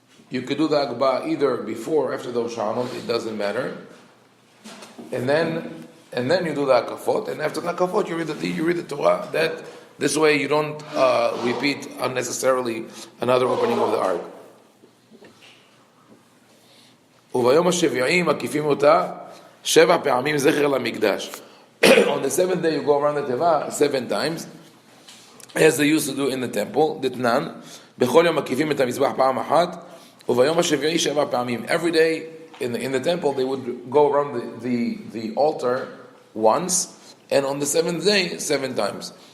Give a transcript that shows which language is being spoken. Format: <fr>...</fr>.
<en>You could do the Agba either before or after the Hoshaanot, it doesn't matter. And then you do the Hakafot, and after the Hakafot you read the Torah. This way you don't repeat unnecessarily another opening of the Ark.</en> <he>וביום השביעי מקיפים אותה 7 פעמים זכר למקדש.</he> <en>On the 7th day you go around the Teva 7 times, as they used to do in the temple.</en> <he>דתנן, בכל יום מקיפים את המזבח פעם אחת, וביום השביעי 7 פעמים.</he> <en>Every day in the temple they would go around the altar once, and on the 7th day 7 times.</en>